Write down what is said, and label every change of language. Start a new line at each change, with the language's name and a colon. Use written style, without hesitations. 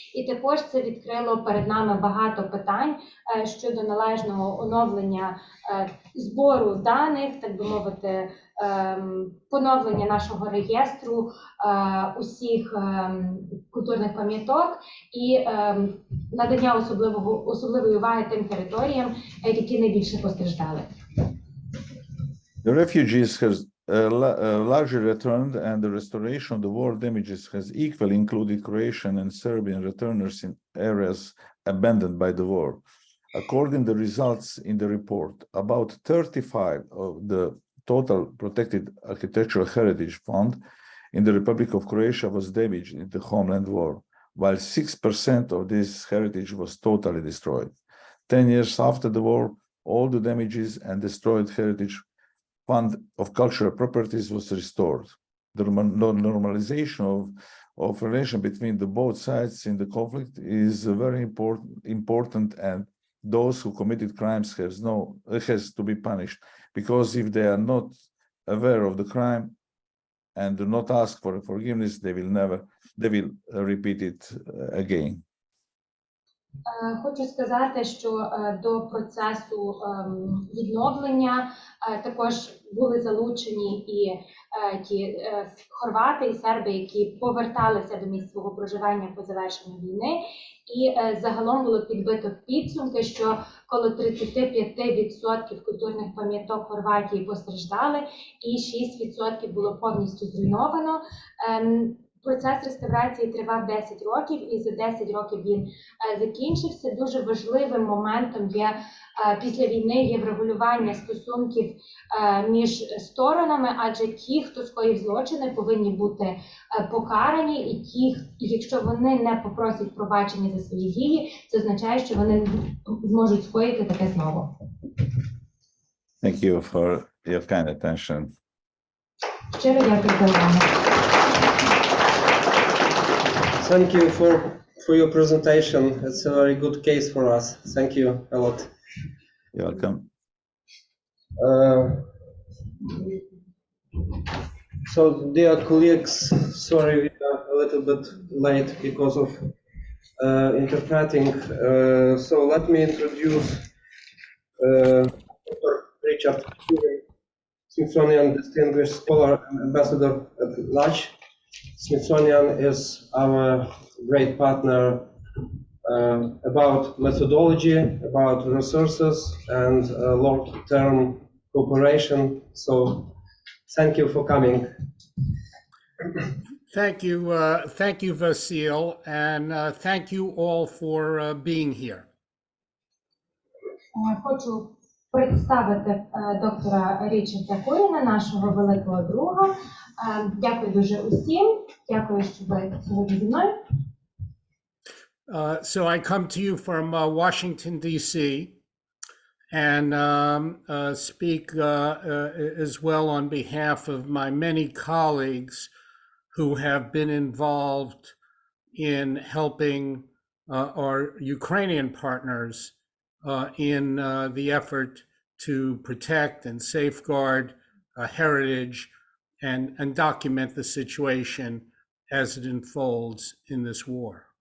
Ukrainian: І також це відкрило перед нами багато питань щодо належного оновлення збору даних, так би мовити, поновлення нашого реєстру усіх культурних пам'яток і надання особливої уваги тим територіям, які найбільше постраждали.
English: The refugees has largely returned, and the restoration of the war damages has equally included Croatian and Serbian returners in areas abandoned by the war. According to the results in the report, about 35 of the total protected architectural heritage fund in the Republic of Croatia was damaged in the Homeland War, while 6% of this heritage was totally destroyed. 10 years after the war, all the damages and destroyed heritage fund of cultural properties was restored. The normalization of relation between the both sides in the conflict is very important, and those who committed crimes has to be punished, because if they are not aware of the crime and do not ask for forgiveness, they will repeat it again.
Ukrainian: Хочу сказати, що до процесу відновлення також були залучені і ті хорвати і серби, які поверталися до місць свого проживання по завершенню війни. І загалом було підбито підсумки, що коло 35% культурних пам'яток Хорватії постраждали і 6% було повністю зруйновано. Процес реставрації тривав 10 років, і за 10 років він закінчився. Дуже важливим моментом після війни є врегулювання стосунків між сторонами, адже ті, хто скоїв злочини, повинні бути покарані, і якщо вони не попросять пробачення за свої дії, це означає, що вони зможуть скоїти таке знову.
English: Thank you for your kind attention.
Ukrainian: Щиро дякую за увагу.
English: Thank you for for your presentation. It's a very good case for us. Thank you a lot. You're welcome. So, dear colleagues, sorry we are a little bit late because of interpreting. So let me introduce Dr. Richard Kurin, Smithsonian Distinguished Scholar and Ambassador at Large. Smithsonian is our great partner about methodology, about resources, and long-term cooperation. So thank you for coming. Thank you, Vasil, and thank you all for being here.
Ukrainian: Хочу представити доктора Річарда Куріна, нашого великого друга. Дякую дуже усім. Дякую, що ви сьогодні зі мною.
English: So I come to you from Washington, D.C., and speak as well on behalf of my many colleagues who have been involved in helping our Ukrainian partners in the effort to protect and safeguard heritage and document the situation as it unfolds in this war.